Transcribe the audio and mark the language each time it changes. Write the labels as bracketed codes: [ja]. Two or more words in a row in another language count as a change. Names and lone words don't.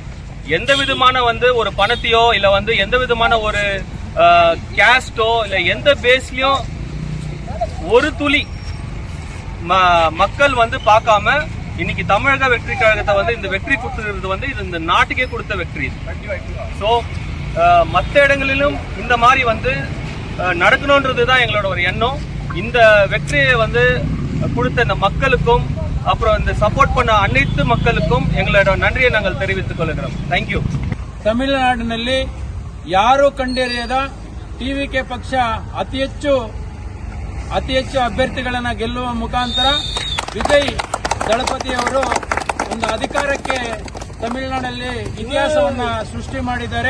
[ta] எந்த விதமான ஒரு பணத்தையோ இல்ல எந்த விதமான ஒரு கேஸ்டோ இல்ல எந்த பேஸ்லயும் ஒரு துளி மக்கள் பார்க்காம இன்னைக்கு தமிழக வெற்றி கழகத்தை இந்த வெற்றி கொடுத்துருக்கிறது இது இந்த நாட்டுக்கே கொடுத்த வெற்றி. ஸோ மற்ற இடங்களிலும் இந்த மாதிரி நடக்கணும்ன்றதுதான் எங்களோட ஒரு எண்ணம். இந்த வெற்றியை கொடுத்த இந்த மக்களுக்கும் அப்புறம் இந்த சப்போர்ட் பண்ண அனைத்து மக்களுக்கும் எங்களோட நன்றியை நாங்கள் தெரிவித்துக் கொள்கிறோம். [en] Thank you. [kn] ತಮಿಳುನಾಡಿನಲ್ಲಿ ಯಾರೂ ಕಂಡಿರಿಯದ ಟಿವಿಕೆ ಪಕ್ಷ ಅತಿ ಹೆಚ್ಚು ಅಭ್ಯರ್ಥಿಗಳನ್ನು ಗೆಲ್ಲುವ ಮುಖಾಂತರ ವಿಜಯ್ ದಳಪತಿಯವರು ಒಂದು ಅಧಿಕಾರಕ್ಕೆ ತಮಿಳುನಾಡಲ್ಲಿ ಇತಿಹಾಸವನ್ನ ಸೃಷ್ಟಿ ಮಾಡಿದ್ದಾರೆ.